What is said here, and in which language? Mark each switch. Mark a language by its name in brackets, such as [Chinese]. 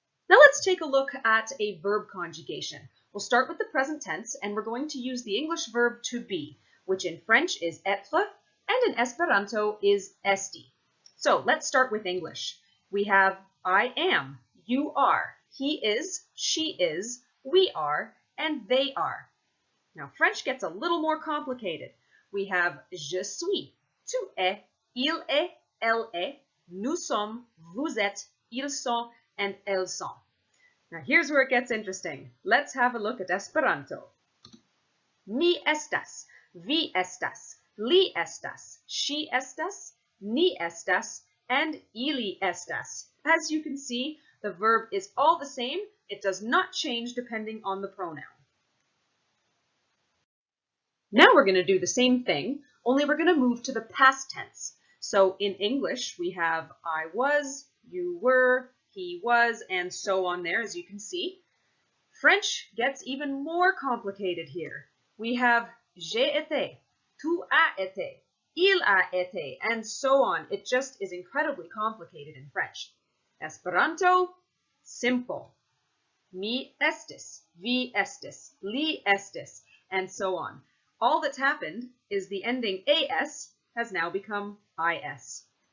[English] Now let's take a look at a verb conjugation. We'll start with the present tense, and we're going to use the English verb to be, which in French is être, and in Esperanto is esti. So let's start with English. We have I am, you are, he is, she is, we are, and they are. Now French gets a little more complicated. We have [French] je suis, tu es, il est, elle est, nous sommes, vous êtes, ils sont, and elles sont. Now here's where it gets interesting. Let's have a look at Esperanto. [Esperanto] Mi estas, vi estas, li estas, [English] she [Esperanto] estas, ni estas, and ili estas. [English] As you can see, the verb is all the same. It does not change depending on the pronoun. Now we're going to do the same thing, only we're going to move to the past tense. So in English, we have I was, you were, he was, and so on there, as you can see. French gets even more complicated here. We have [French] j'ai été, tu as été, il a été, and so on. [English] It just is incredibly complicated in French. Esperanto, simple. [Esperanto] Mi estis, vi estis, li estis, [English] and so on. All that's happened is the ending as has now become is.